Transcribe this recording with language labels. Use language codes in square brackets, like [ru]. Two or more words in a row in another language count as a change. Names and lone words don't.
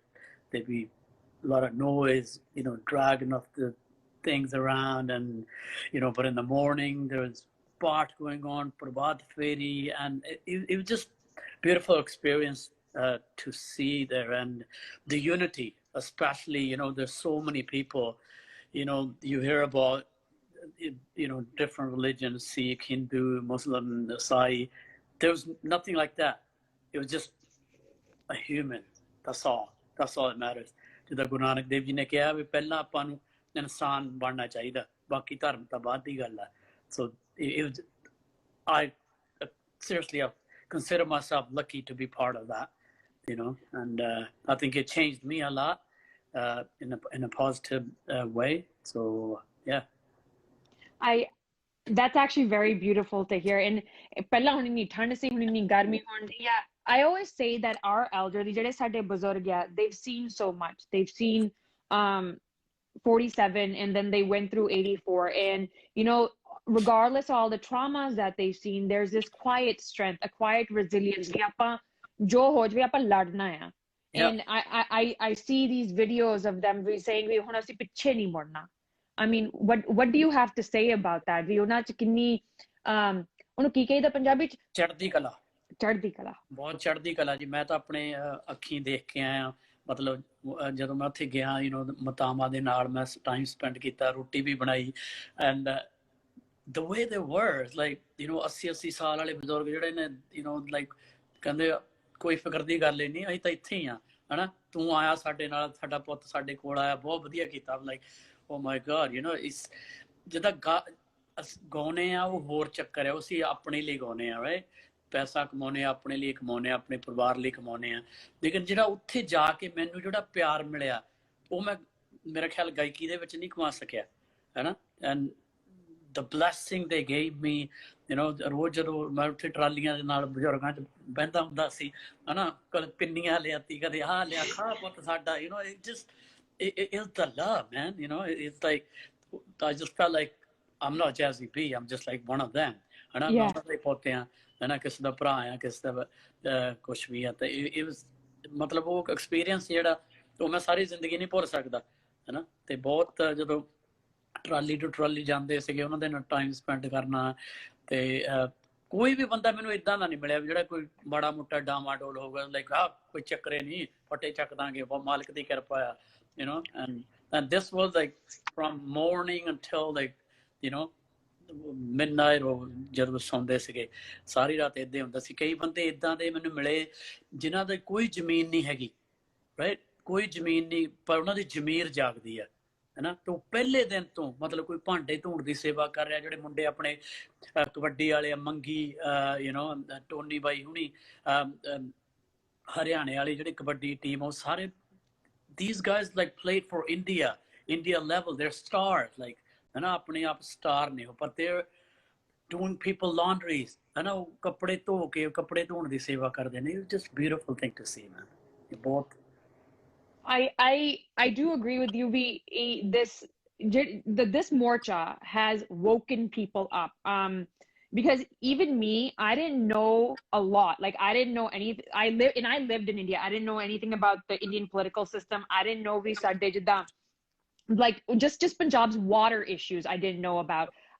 [en] There'd be a lot of noise, dragging off the things around and, but in the morning there was part going on, Prabhat Feri, and it was just beautiful experience to see there, and the unity, especially, there's so many people, you hear about, different religions, Sikh, Hindu, Muslim, Sai. There was nothing like that. It was just a human. That's all that matters. [pa] ਜਿੱਦਾਂ ਗੁਰੂ ਨਾਨਕ ਦੇਵ ਜੀ ਨੇ ਕਿਹਾ ਵੀ ਪਹਿਲਾਂ ਆਪਾਂ ਨੂੰ ਇਨਸਾਨ ਬਣਨਾ ਚਾਹੀਦਾ, ਬਾਕੀ ਧਰਮ ਤਾਂ ਬਾਅਦ ਦੀ ਗੱਲ ਹੈ. [en] So it was, I seriously I consider myself lucky to be part of that, and I think it changed me a lot in a positive way. So yeah. That's actually very beautiful to hear. [pa] And ਪਹਿਲਾਂ ਹੁਣ ਇੰਨੀ ਠੰਡ ਸੀ, ਹੁਣ ਇੰਨੀ ਗਰਮੀ ਹੋਣ ਦੀ ਆ. [en] I always say that our elderly, [pa] ਜਿਹੜੇ ਸਾਡੇ ਬਜ਼ੁਰਗ ਆ, [en] they've seen so much. They've seen 47 and then they went through 84. And, regardless of all the traumas that they've seen, there's this quiet strength, a quiet resilience. [pa] ਕਿ ਆਪਾਂ ਜੋ ਹੋ ਜਾਵੇ ਆਪਾਂ ਲੜਨਾ ਆ. [en] And I see these videos of them saying [pa] ਵੀ ਹੁਣ ਅਸੀਂ ਪਿੱਛੇ ਨਹੀਂ ਮੁੜਨਾ. [en] I mean, what do you have to say about that? [pa] ਵੀ ਉਹਨਾਂ ਚ ਕਿੰਨੀ ਉਹਨੂੰ ਕੀ ਕਹੀਦਾ ਪੰਜਾਬੀ ਚ? ਚੜ੍ਹਦੀ ਕਲਾ ਬਹੁਤ ਚੜ੍ਹਦੀ ਕਲਾ ਜੀ. ਮੈਂ ਤਾਂ ਆਪਣੇ ਅੱਖੀਂ ਦੇਖ ਕੇ ਆਇਆ, ਮਤਲਬ ਜਦੋਂ ਮੈਂ ਉੱਥੇ ਗਿਆ, ਮਾਤਾਵਾਂ ਦੇ ਨਾਲ ਮੈਂ [en] time spend [pa] ਕੀਤਾ, ਰੋਟੀ ਵੀ ਬਣਾਈ, [en] and the way they were, like, [pa] 80 ਸਾਲ ਵਾਲੇ ਬਜ਼ੁਰਗ ਜਿਹੜੇ ਨੇ, like ਕਹਿੰਦੇ ਕੋਈ ਫਿਕਰ ਦੀ ਗੱਲ ਹੀ ਨਹੀਂ, ਅਸੀਂ ਤਾਂ ਇੱਥੇ ਹੀ ਆ, ਹਨਾ, ਤੂੰ ਆਇਆ ਸਾਡੇ ਨਾਲ, ਸਾਡਾ ਪੁੱਤ ਸਾਡੇ ਕੋਲ ਆਇਆ, ਬਹੁਤ ਵਧੀਆ ਕੀਤਾ. [en] like oh my god, [pa] ਇਸ ਜਿੱਦਾਂ ਗਾਉਣੇ ਆ ਉਹ ਹੋਰ ਚੱਕਰ ਹੈ, ਉਹ ਅਸੀਂ ਆਪਣੇ ਲਈ ਗਾਉਣੇ ਆ, right? ਪੈਸਾ ਕਮਾਉਣੇ ਆ, ਆਪਣੇ ਲਈ ਕਮਾਉਣੇ ਆ, ਆਪਣੇ ਪਰਿਵਾਰ ਲਈ ਕਮਾਉਣੇ ਆ. ਲੇਕਿਨ ਜਿਹੜਾ ਉੱਥੇ ਜਾ ਕੇ ਮੈਨੂੰ ਜਿਹੜਾ ਪਿਆਰ ਮਿਲਿਆ, ਉਹ ਮੈਂ ਮੇਰਾ ਖਿਆਲ ਗਾਇਕੀ ਦੇ ਵਿੱਚ ਨਹੀਂ ਕਮਾ ਸਕਿਆ, ਹੈ ਨਾ. [en] ਐਂਡ the blessing they gave me, [pa] ਰੋਜ਼ ਜਦੋਂ ਮੈਂ ਉੱਥੇ ਟਰਾਲੀਆਂ ਦੇ ਨਾਲ ਬਜ਼ੁਰਗਾਂ 'ਚ ਬਹਿੰਦਾ ਹੁੰਦਾ ਸੀ, ਹੈ ਨਾ, ਕਦੇ ਪਿੰਨੀਆਂ ਲਿਆਤੀ, ਕਦੇ ਆਹ ਲਿਆ, ਖਾ ਪੁੱਤ ਸਾਡਾ, [en] it's the love, man. It's like I just felt like I'm not Jazzy B, I'm just like one of them, [pa] ਹੈ ਨਾ. ਉਹਨਾਂ ਦੇ ਪੋਤੇ ਆ, ਹੈ ਨਾ, ਕਿਸੇ ਦਾ ਭਰਾ ਆ, ਕਿਸੇ ਦਾ ਕੁਛ ਵੀ ਆ. [en] ਤੇ it was, [pa] ਮਤਲਬ ਉਹ ਐਕਸਪੀਰੀਅੰਸ ਜਿਹੜਾ ਉਹ ਮੈਂ ਸਾਰੀ ਜ਼ਿੰਦਗੀ ਨਹੀਂ ਭੁੱਲ ਸਕਦਾ, ਹੈ ਨਾ. ਤੇ ਬਹੁਤ ਜਦੋਂ [en] trolley to trolley [pa] ਜਾਂਦੇ ਸੀਗੇ, ਉਹਨਾਂ ਦੇ ਨਾਲ [en] time spend [pa] ਕਰਨਾ, ਤੇ ਕੋਈ ਵੀ ਬੰਦਾ ਮੈਨੂੰ ਏਦਾਂ ਦਾ ਨਹੀਂ ਮਿਲਿਆ ਜਿਹੜਾ ਕੋਈ ਮਾੜਾ ਮੋਟਾ ਡਾਮਾਡੋਲ ਹੋਊਗਾ, ਲਾਈਕ ਕੋਈ ਚੱਕਰੇ ਨਹੀਂ, ਫਟੇ ਚੱਕ ਦਾਂਗੇ, ਮਾਲਕ ਦੀ ਕਿਰਪਾ ਆ, [en] and this was like from morning until like midnight, or [pa] ਜਦੋਂ ਸੌਂਦੇ ਸੀਗੇ ਸਾਰੀ ਰਾਤ ਏਦਾਂ ਹੁੰਦਾ ਸੀ. ਕਈ ਬੰਦੇ ਏਦਾਂ ਦੇ ਮੈਨੂੰ ਮਿਲੇ ਜਿਨ੍ਹਾਂ ਦੀ ਕੋਈ ਜ਼ਮੀਨ ਨਹੀਂ ਹੈਗੀ, ਰਾਈਟ, ਕੋਈ ਜ਼ਮੀਨ ਨਹੀਂ, ਪਰ ਉਹਨਾਂ ਦੀ ਜ਼ਮੀਰ ਜਾਗਦੀ ਆ, ਹੈ ਨਾ. ਤੇ ਉਹ ਪਹਿਲੇ ਦਿਨ ਤੋਂ, ਮਤਲਬ ਕੋਈ ਭਾਂਡੇ ਧੋਣ ਦੀ ਸੇਵਾ ਕਰ ਰਿਹਾ, ਜਿਹੜੇ ਮੁੰਡੇ ਆਪਣੇ ਕਬੱਡੀ ਵਾਲੇ, ਮੰਗੀ, ਟੋਨੀ ਬਾਈ ਹੁਣੀ, ਹਰਿਆਣੇ ਵਾਲੀ ਜਿਹੜੀ ਕਬੱਡੀ ਟੀਮ, ਉਹ ਸਾਰੇ [en] these guys like played for India level, they're stars, like, [pa] ਹੈ ਨਾ, ਆਪਣੇ ਆਪ ਸਟਾਰ ਨੇ ਉਹ, ਪਰ [en] they're doing people laundries, [pa] ਹੈ ਨਾ, ਉਹ ਕੱਪੜੇ ਧੋ ਕੇ ਕੱਪੜੇ ਧੋਣ ਦੀ ਸੇਵਾ ਕਰਦੇ ਨੇ. [en] It's just beautiful thing to see, man. [pa] ਇਹ ਬਹੁਤ [en] I do agree with you. This morcha has woken people up. Because even me, I didn't know a lot. Like, I didn't know anything. I lived in India. I didn't know anything about the Indian political system. I didn't know like just Punjab's water issues I didn't know about.